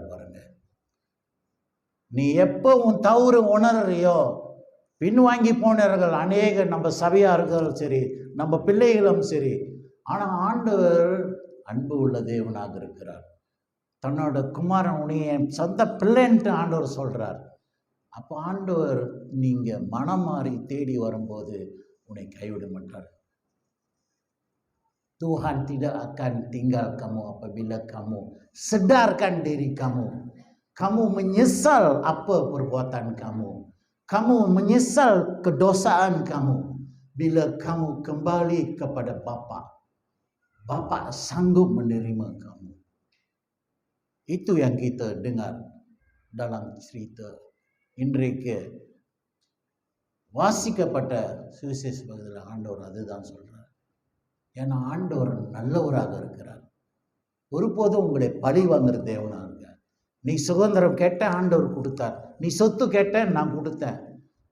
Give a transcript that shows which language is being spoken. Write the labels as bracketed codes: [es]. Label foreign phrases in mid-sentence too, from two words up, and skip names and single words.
[ta] பாருங்க, நீ எப்போ உன் தவறு உணர்றியோ, பின்வாங்கி போனவர்கள் அநேக நம்ம சபையார்களும் சரி, நம்ம பிள்ளைகளும் சரி. ஆனால் ஆண்டவர் அன்பு உள்ள தேவனாக இருக்கிறார். தன்னோட குமாரன் உன்னைய சொந்த பிள்ளைன்ட்டு ஆண்டவர் சொல்றார். அப்போ ஆண்டவர் நீங்க மனம் மாறி தேடி வரும்போது உன்னை கைவிட மாட்டார். [ms] Tuhan tidak akan tinggal kamu apabila kamu sedarkan diri kamu. Kamu menyesal apa perbuatan kamu. Kamu menyesal kedosaan kamu. Bila kamu kembali kepada Bapa, Bapa sanggup menerima kamu. Itu yang kita dengar dalam cerita [ta] இன்றைக்கு வாசிக்கப்பட்ட சுவிசேஷத்தில் ஆண்டவர் அதுதான் சொல்றார். ஏன்னா ஆண்டவர் நல்லவராக இருக்கிறார். ஒருபோதும் உங்களை பழி வாங்குற தேவனாக இருக்கார். நீ சுதந்திரம் கேட்ட ஆண்டவர் கொடுத்தார், நீ சொத்து கேட்ட நான் கொடுத்தேன்.